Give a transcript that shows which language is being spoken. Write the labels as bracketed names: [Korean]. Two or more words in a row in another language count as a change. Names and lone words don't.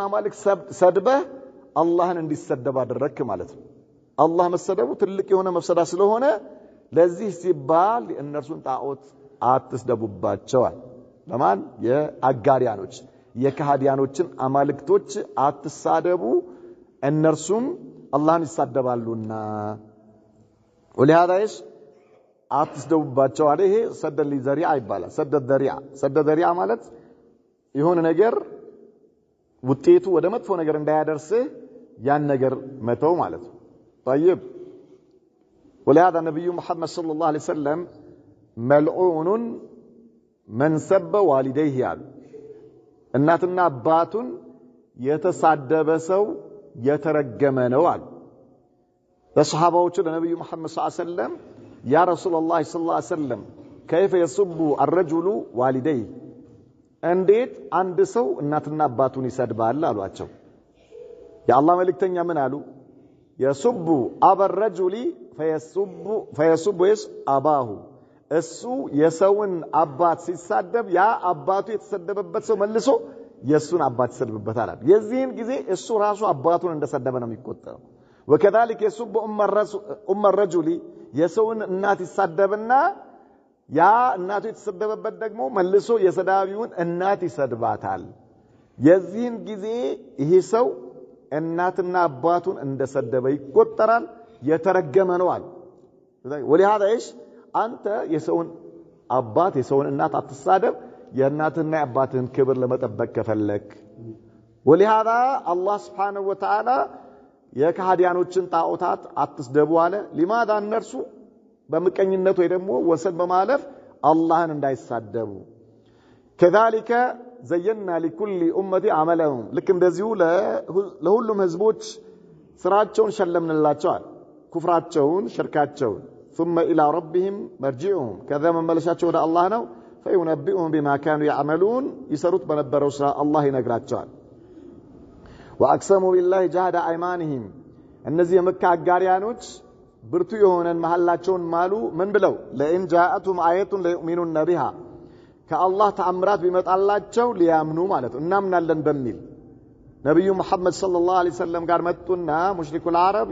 [Amharic] አማልክ ሰድበህ አላህን እንዲሰደብ አደረክ ማለት ነው አላህ መሰደቡ ትልቅ የሆነ መፍሰዳ ስለሆነ ለዚህ ሲባል የእነርሱን ጣዖት አትስደቡባቸዋል ለማን የአጋሪያኖች የካህዲያኖችን አማልክቶች አትሳደቡ እነርሱም አላህን ይሳደባሉና [Arabic] ولهذا ايش [Amharic] አትስደቡባቸው አለ ይሄ ሰደ ለዘሪዓ ይባላል ሰደ ዘሪዓ ማለት የሆነ ነገር ውጤቱ ወደ መጥፎ ነገር እንዳያደርስ ያን ነገር መተው ማለት ነው [Arabic] طيب ولهذا النبي محمد صلى الله عليه وسلم ملعون من سب والديه [Amharic] ያሉ እናትና አባቱን የተሳደበ ሰው የተረገመ ነው አሉ ለሰሃባዎቹ ለነብዩ መሐመድ [Arabic] صلى الله عليه وسلم يا رسول الله صلى الله عليه وسلم كيف يسب الرجل والديه [Amharic] እንዴት አንድ ሰው እናትና አባቱን ይሰድባል አሏቸው የአላህ መልእክተኛ ምን አሉ [Arabic] يسب أبا الرجل فيسب إيش أباه [Amharic] እሱ የሰውን አባት ሲሳደብ ያ አባቱ የተሰደበበት ሰው መልሶ የሱን አባት ይሰድብበታል የዚህን ጊዜ እሱ ራሱ አባቱን እንደሰደበ ነው የሚቆጠረው [Arabic] وكذلك يسب ام الرجل [Amharic] የሰውን እናት ይሳደብና ያ እናቱ የተሰደበበት ደግሞ መልሶ የሰዳቢውን እናት ይሰድባታል የዚህን ጊዜ ይሄ ሰው እናትና አባቱን እንደሰደበ ይቆጠራል የተረገመ ነው አለ [Arabic] ولهذا ايش [Amharic] አንተ የሰውን አባት የሰውን እናት አትሳደብ የእናትና የአባትን ክብር ለመጠበቅ ከፈለክ ولهذا [Arabic] الله سبحانه وتعالى [Amharic] የካህዲያኖችን ጣዖታት አትስደቡ አለ لماذا እነርሱ በመቀኝነት ወይ ደግሞ ወሰን በማለፍ አላህን እንዳይሳደቡ [Arabic] كذلك زينا لكل امه عملهم [Amharic] ልክ እንደዚሁ ለሁሉም ህዝቦች ስራቸውን ሸለምንላቸዋል ኩፍራቸውን ሽርካቸውን [Arabic] ثم الى ربهم مرجعهم كذا من [Amharic] ملشاቸው ወደ አላህ ነው [Arabic] فينبئهم بما كانوا يعملون [Amharic] ይሰሩት በነበረው ስራ አላህ ይነግራቸዋል [Arabic] واقسموا بالله جهد ايمانهم [Amharic] እነዚህ የመካ አጋሪያኖች ብርቱ የሆነን መሐላቸውን ማሉ ምን ብለው [Arabic] لئن جاءتهم آية ليؤمنن بها [Amharic] ከአላህ ተአምራት ቢመጣላቸው ሊያምኑ ማለት ነው እናምናለን በሚል ነብዩ መሐመድ [Arabic] صلى الله عليه وسلم [Amharic] ጋር መጡና [Arabic] مشركو العرب